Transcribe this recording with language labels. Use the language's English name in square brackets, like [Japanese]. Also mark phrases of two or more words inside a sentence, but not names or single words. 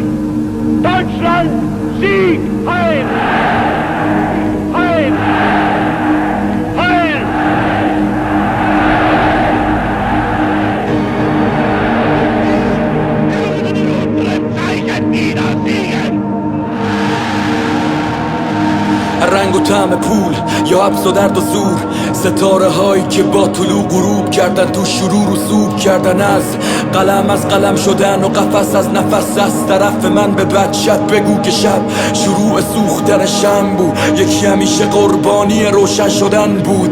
[German] Deutschland, Sieg, Heil! Heil! Heil! Unsere Zeichen niedersiegen! [Persian] رنگ و طعم پول یا حبس و درد و زور، ستاره هایی که با طلوع غروب کردن تو شروع رسوب کردن، از قلم شدن و قفس از نفس. از طرف من به بچت بگو که شب شروع سوختن شم بود، یکی همیشه قربانی روشن شدن بود.